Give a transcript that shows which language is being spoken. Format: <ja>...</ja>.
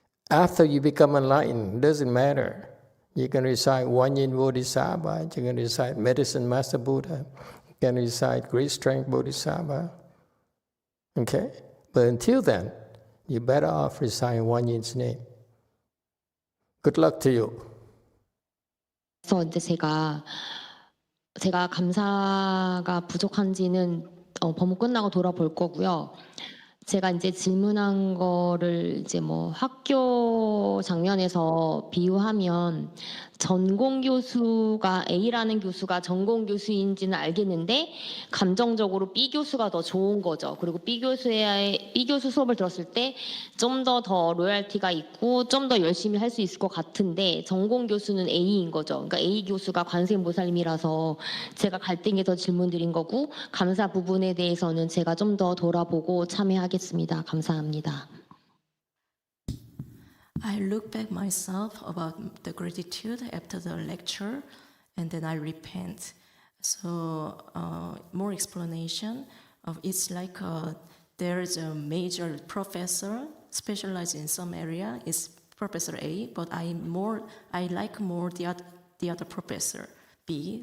<en>After you become enlightened, it doesn't matter. You can recite Guanyin Bodhisattva, you can recite Medicine Master Buddha, you can recite Great Strength Bodhisattva. Okay? But until then, you're better off reciting Guanyin's name. Good luck to you.</en> <ko>그래서 이제 제가 감사가 부족한지는 법문 끝나고 돌아볼 거고요. 제가 이제 질문한 거를 이제 뭐 학교 장면에서 비유하면 전공 교수가 A라는 교수가 전공 교수인지는 알겠는데 감정적으로 B 교수가 더 좋은 거죠. 그리고 B 교수 수업을 들었을 때 좀 더 로열티가 있고 좀 더 열심히 할 수 있을 것 같은데 전공 교수는 A인 거죠. 그러니까 A 교수가 관세음보살님이라서 제가 갈등에 더 질문드린 거고 감사 부분에 대해서는 제가 좀 더 돌아보고 참여하겠습니다. 감사합니다.</ko> <en>I look back myself about the gratitude after the lecture, and then I repent. So more explanation of it's like there is a major professor specialized in some area is Professor A, but I like more the other professor B.</en>